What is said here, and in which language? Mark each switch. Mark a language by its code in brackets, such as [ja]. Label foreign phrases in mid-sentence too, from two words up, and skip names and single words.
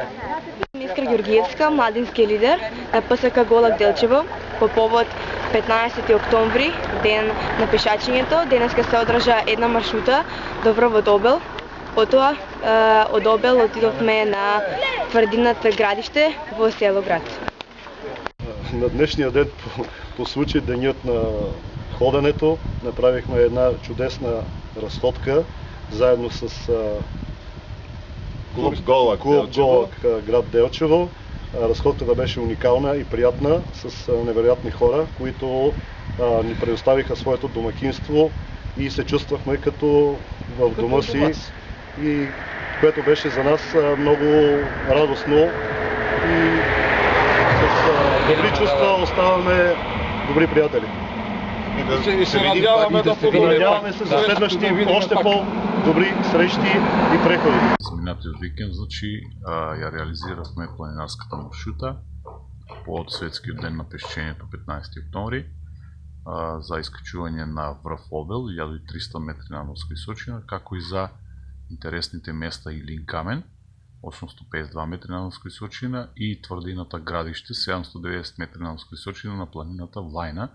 [mk] Искра Ѓоргиевска, младински лидер на ПСК Голак Делчево, по повод 15 октомври, ден на пешачењето. Денеска се одржа една маршрута до Вработобел. Потоа од Обел отидовме на тврдината градиште во село Град. [bg] На днешния ден по случай денят на ходенето направихме една чудесна разходка заедно с Клуб Голак град Делчево. Разходката беше уникална и приятна, с невероятни хора, които ни предоставиха своето домакинство и се чувствахме като в дома си, и което беше за нас много радостно, и с добри чувства оставаме добри приятели. И се надяваме се за следващи още по-добри срещи и преходи. [mk] Минатиот викенд, ја реализиравме планинарската маршрута по светскиот ден на пешачењето 15 октомври за искачување на врв Обел 1300 метри надморска височина, како и за интересните места Илин камен 852 метри надморска височина и тврдината градиште 790 метри надморска височина на планината Влајна.